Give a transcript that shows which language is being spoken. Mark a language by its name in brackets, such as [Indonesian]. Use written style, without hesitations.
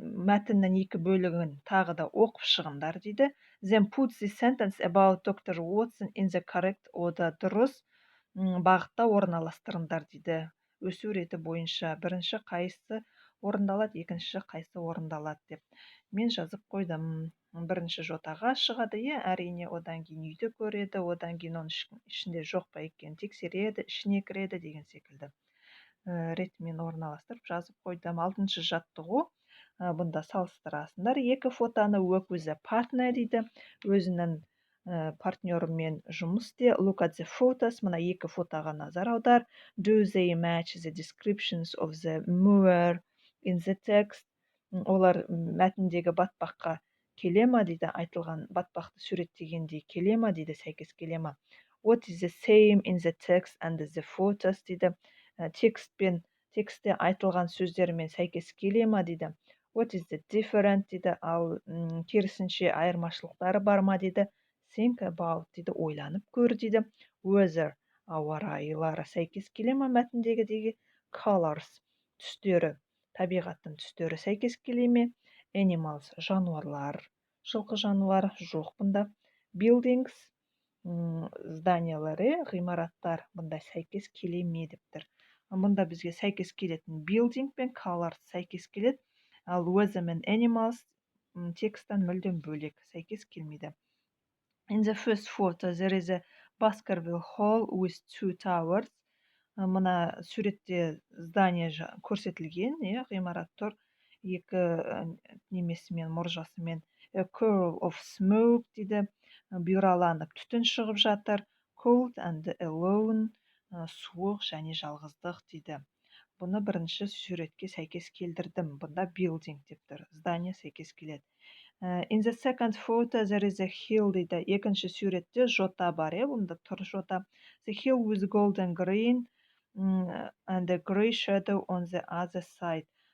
[Kazakh] Мәтіннің екі бөлігін тағы да оқып шығыңдар дейді. [English] Then put the sentence about Dr. Watson in the correct order. [Kazakh] Дұрыс бағытта орналастырыңдар дейді. Өсу реті бойынша бірінші қайсысы орындалады, екінші қайсысы орындалады деп. Мен жазып қойдым. Бірінші жотаға шығады, әрине, одан кейін үйді көреді, одан кейін оның ішінде жоқ па екенін тексереді, ішіне кіреді деген секілді. Ретімен орналастырып жазып қойдым. 6-шы жаттығу. Бұнда салыстырасыңдар. Екі фотоны [English] work with a partner дейді. [Kazakh] Өзінің партнерымен жұмыс істе. [English] Look at the photos. [Kazakh] Мына екі фотоға назар аудар. [English] Do they match the descriptions of the moor in the text? [Kazakh] Олар мәтіндегі батпаққа келе ма дейді, айтылған батпақты суреттегендей келе ма дейді, сәйкес келе ма. [English] What is the same in the text and the photos дейді. [Kazakh] Текстте айтылған сөздермен сәйкес келе ма дейді. [English] What is the different [Kazakh] дейді, ал керісінше айырмашылықтары бар ма дейді. [English] Think about [Kazakh] дейді, ойланып көр дейді. Weather, ауа райылары сәйкес келе ма мәтіндегі colors, түстері, табиғаттың түстері сәйкес келе ме. Animals, жануарлар, жылқы жануар жоқ бұнда. Buildings, зданиялары, ғимараттар бұнда сәйкес келе ме дептір. Бұнда бізге сәйкес келетін building пен colors сәйкес келеді. Ал weather мен animals текстан мүлдем бөлек, сәйкес келмейді. [English] In the first photo, there is a Baskerville Hall with 2 towers. [Kazakh] Мына суретте здание көрсетілген, ғимарат тұр. Екі немесімен, мұржасымен. [English] A curl of smoke дейді. [Kazakh] Бұйраланып түтін шығып жатыр. [English] Cold and alone, [Kazakh] суық және жалғыздық дейді. Бұны бірінші суретке сәйкес келдірдім. Бұнда building дептір. Здание сәйкес келеді. [English] In the second photo, there is a hill дейді. [Kazakh] Екінші суретте жота бар, бұнда тұр жота. [English] The hill with golden green and a gray shadow on the other side.